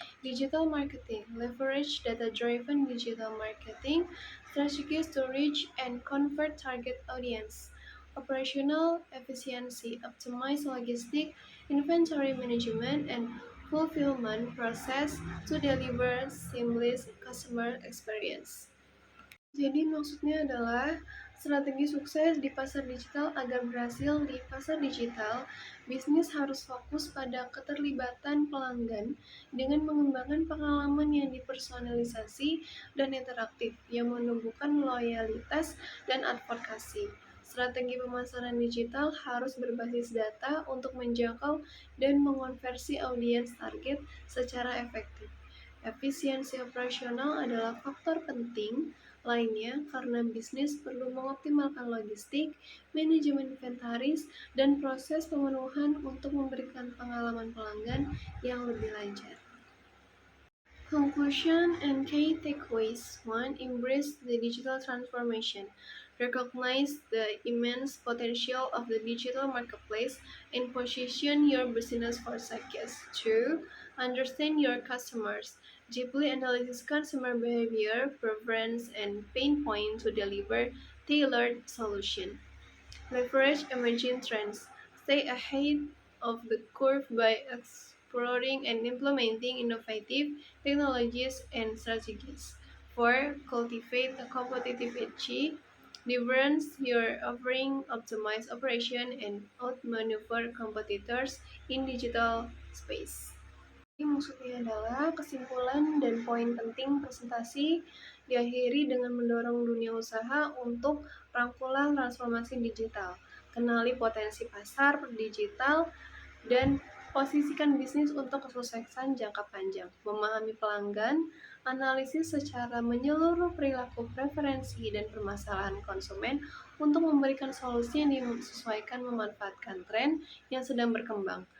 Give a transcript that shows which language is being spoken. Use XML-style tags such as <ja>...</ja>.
<en>Digital marketing. Leverage data-driven digital marketing strategies to reach and convert target audience. Operational efficiency. Optimize logistic, inventory management, and fulfillment process to deliver seamless customer experience.</en> <id>Jadi maksudnya adalah strategi sukses di pasar digital. Agar berhasil di pasar digital, bisnis harus fokus pada keterlibatan pelanggan dengan mengembangkan pengalaman yang dipersonalisasi dan interaktif yang menumbuhkan loyalitas dan advokasi. Strategi pemasaran digital harus berbasis data untuk menjangkau dan mengonversi audiens target secara efektif. Efisiensi operasional adalah faktor penting lainnya karena bisnis perlu mengoptimalkan logistik, manajemen inventaris, dan proses pemenuhan untuk memberikan pengalaman pelanggan yang lebih lancar.</id> <en>Conclusion and key takeaways. 1. Embrace the digital transformation. Recognize the immense potential of the digital marketplace and position your business for success. 2. Understand your customers. Deeply analyze consumer behavior, preference, and pain points to deliver tailored solutions. Leverage emerging trends. Stay ahead of the curve by exploring and implementing innovative technologies and strategies. 4. Cultivate a competitive edge. Difference your offering, optimize operation, and outmaneuver competitors in digital space.</en> <id>Jadi maksudnya adalah kesimpulan dan poin penting presentasi diakhiri dengan mendorong dunia usaha untuk rangkulan transformasi digital, kenali potensi pasar digital, dan posisikan bisnis untuk kesuksesan jangka panjang, memahami pelanggan, analisis secara menyeluruh perilaku preferensi dan permasalahan konsumen untuk memberikan solusi yang disesuaikan memanfaatkan tren yang sedang berkembang.</id>